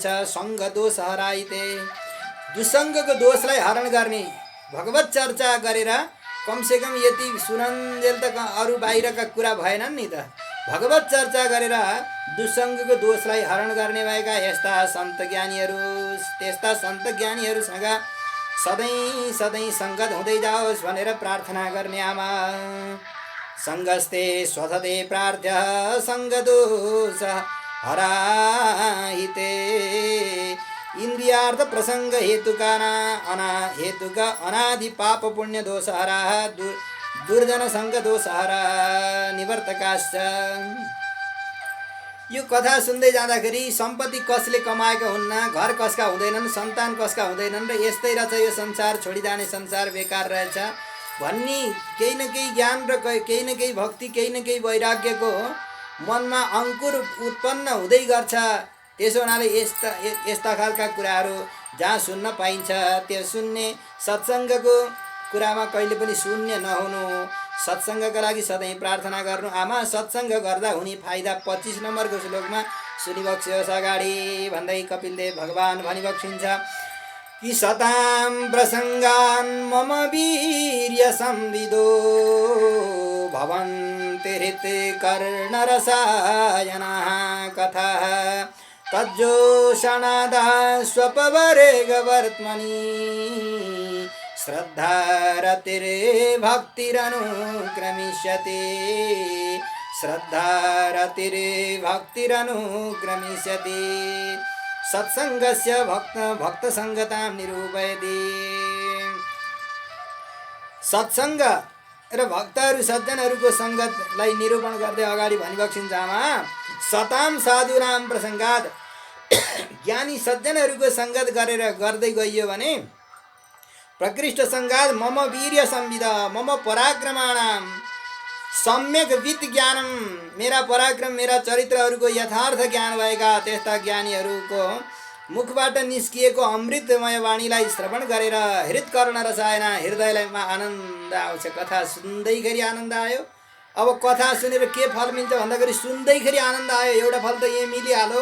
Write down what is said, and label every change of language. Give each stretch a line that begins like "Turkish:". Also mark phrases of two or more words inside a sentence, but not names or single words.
Sanskrit: सङ्ग दोष हराइते,
Nepali: दुसङ्गको दोषलाई हरण गर्ने, भगवत चर्चा गरेर कमसेकम यति सुनन्जेल त अरू बाहिरका कुरा भएनन् नि त। भगवत चर्चा गरेर दुसङ्गको दोषलाई हरण गर्ने भएका यस्ता सन्त ज्ञानीहरू, त्यस्ता सन्त ज्ञानीहरूसँग सधैँ सधैँ सङ्गत हुँदै जाओस् भनेर प्रार्थना गर्ने आमा।
Sanskrit: सङ्गस्ते स्वधते प्रार्थ्य सङ्गदोष हराहिते, इन्द्रियार्थ प्रसङ्ग हेतुका अनादि पाप पुण्य दोष हरा, दुर्जन सङ्ग दोष हरा निवर्तकाश्च।
Nepali: यो कथा सुन्दै जाँदाखेरि सम्पत्ति कसले कमाएका हुन्न, घर कसका हुँदैनन्, सन्तान कसका हुँदैनन् र यस्तै रहेछ यो संसार, छोडी जाने संसार बेकार रहेछ भन्ने केही न केही ज्ञान र केही न केही भक्ति, केही न केही वैराग्यको मनमा अङ्कुर उत्पन्न हुँदै गर्छ। त्यसो हुनाले यस्ता खालका कुराहरू जहाँ सुन्न पाइन्छ त्यो सुन्ने, सत्सङ्गको कुरामा कहिले पनि शून्य नहुनु, सत्सङ्गका लागि सधैँ प्रार्थना गर्नु आमा। सत्सङ्ग गर्दा हुने फाइदा 25 नम्बरको श्लोकमा सुनिबक्सियोस् अगाडि भन्दै कपिलदेव भगवान भनिबक्सिन्छ कि
Sanskrit: सतां प्रसङ्गान् मम वीर्य संविदो भवन्ति हृत्कर्णरसायनाः कथाः तज्जोषणादा स्वपवरेगवर्त्मनि श्रद्धारतिरे भक्तिरनुक्रमिष्यति, श्रद्धारतिरे भक्तिरनुक्रमिष्यति, सत्सङ्गस्य भक्तसङ्गतां निरूपयति।
Nepali: सत्सङ्ग र भक्तहरू सज्जनहरूको सङ्गतलाई निरूपण गर्दै अगाडि भनिबक्सिन्छ आमा।
Sanskrit: सताम साधुनाम प्रसङ्गात,
Nepali: ज्ञानी सज्जनहरूको सङ्गत गरेर गर्दै गइयो भने
Sanskrit: प्रकृष्ट सङ्गात मम वीर्य संविदा मम पराक्रमाणाम सम्यक वित्त ज्ञानम,
Nepali: मेरा पराक्रम मेरा चरित्रहरूको यथार्थ ज्ञान भएका त्यस्ता ज्ञानीहरूको मुखबाट निस्किएको अमृतमय वाणीलाई श्रवण गरेर
Sanskrit: हृत्कर्ण रसायन,
Nepali: हृदयमा आनन्द आउँछ। कथा सुन्दैखेरि आनन्द आयो। अब कथा सुनेर के फल मिल्छ भन्दाखेरि सुन्दैखेरि आनन्द आयो, एउटा फल त यही मिलिहाल्यो।